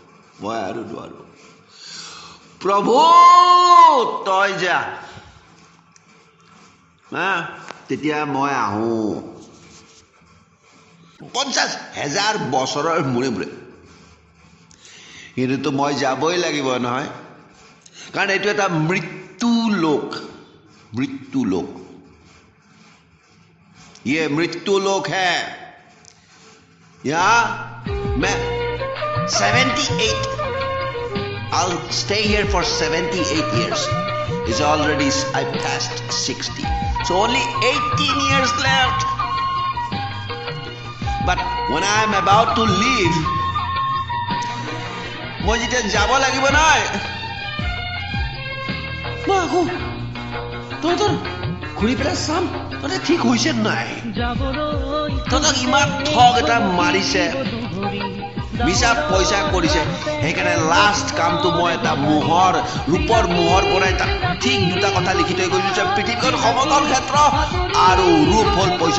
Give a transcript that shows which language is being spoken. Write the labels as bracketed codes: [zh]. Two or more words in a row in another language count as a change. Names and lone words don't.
[as] প্ৰভু তই যা, তেতিয়া মই আহোঁ। 50,000 বছৰৰ মূৰে মূৰে। কিন্তু মই যাবই লাগিব নহয়, কাৰণ এইটো এটা মৃত্যু লোক। [hi] ये मृत्यु लोक है। यहाँ मैं 78, [en] I'll stay here for 78 years. It's already, I passed 60. So only 18 years left. But when I'm about to leave, [as] মই যেতিয়া যাব লাগিব নহয়, মই আকৌ তহঁতৰ ঘূৰি পেলাই চাম তহঁতে ঠিক হৈছে নাই। তহঁতক ইমান ঠগ এটা মাৰিছে, মিছা পইচা কৰিছে, সেইকাৰণে লাষ্ট কামটো মই এটা ৰূপৰ মোহৰ বনাই তাত ঠিক দুটা কথা লিখি থৈ গৈছো যে পৃথিৱীখন সমতল ক্ষেত্ৰ আৰু ৰূপ হ'ল পইচা।